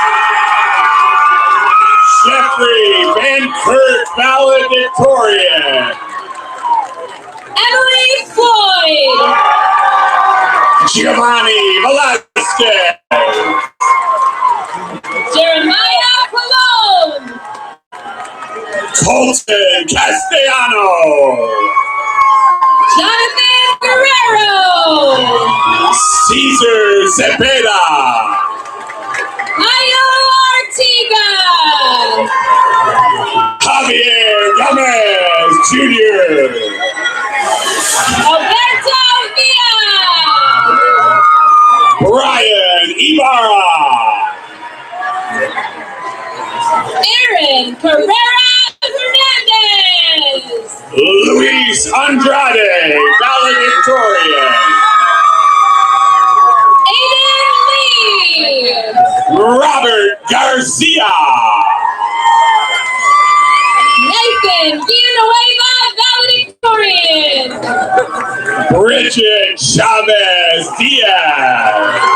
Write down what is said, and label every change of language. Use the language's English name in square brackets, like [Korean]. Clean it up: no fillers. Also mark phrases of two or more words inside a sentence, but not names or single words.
[English] Jeffrey Van Kurt, valedictorian. Emily Floyd. Giovanni Velasquez. Jeremiah Colon. Colton Castellano. Jonathan Guerrero. Caesar Zepeda. Mayo Artiga. Javier Gomez Jr. Alberto Villa. Brian Ibarra. Aaron Pereira Hernandez. Luis Andrade, valedictorian. Aiden Lee. Robert Garcia. Nathan Villanueva, valedictorian. Bridget Chavez Diaz.